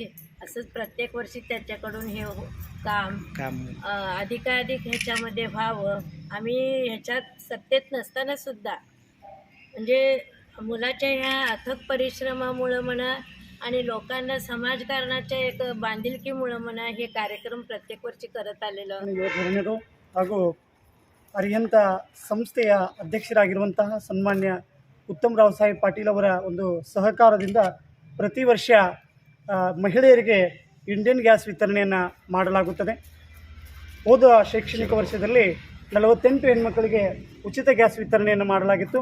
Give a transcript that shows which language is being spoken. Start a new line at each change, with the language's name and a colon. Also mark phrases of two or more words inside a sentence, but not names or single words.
Marathi: असंच प्रत्येक वर्षी त्याच्याकडून हे काम अधिकाधिक ह्याच्यामध्ये व्हावं. आम्ही ह्याच्यात सत्तेत नसताना सुद्धा म्हणजे मुलाच्या ह्या अथक परिश्रमामुळं म्हणा आणि लोकांना समाजकारणाच्या एक बांधिलकीमुळं म्हणा हे कार्यक्रम प्रत्येक वर्षी करत आलेलं.
Kannada: ಹಾಗೂ ಅರಿಹಂತ ಸಂಸ್ಥೆಯ ಅಧ್ಯಕ್ಷರಾಗಿರುವಂತಹ ಸನ್ಮಾನ್ಯ ಉತ್ತಮರಾವ್ ಸಾಹೇಬ್ ಪಾಟೀಲ್ ಅವರ ಒಂದು ಸಹಕಾರದಿಂದ ಪ್ರತಿ ವರ್ಷ ಮಹಿಳೆಯರಿಗೆ ಇಂಡಿಯನ್ ಗ್ಯಾಸ್ ವಿತರಣೆಯನ್ನು ಮಾಡಲಾಗುತ್ತದೆ. ಹೋದ ಶೈಕ್ಷಣಿಕ ವರ್ಷದಲ್ಲಿ 48 ಹೆಣ್ಮಕ್ಕಳಿಗೆ ಉಚಿತ ಗ್ಯಾಸ್ ವಿತರಣೆಯನ್ನು ಮಾಡಲಾಗಿತ್ತು.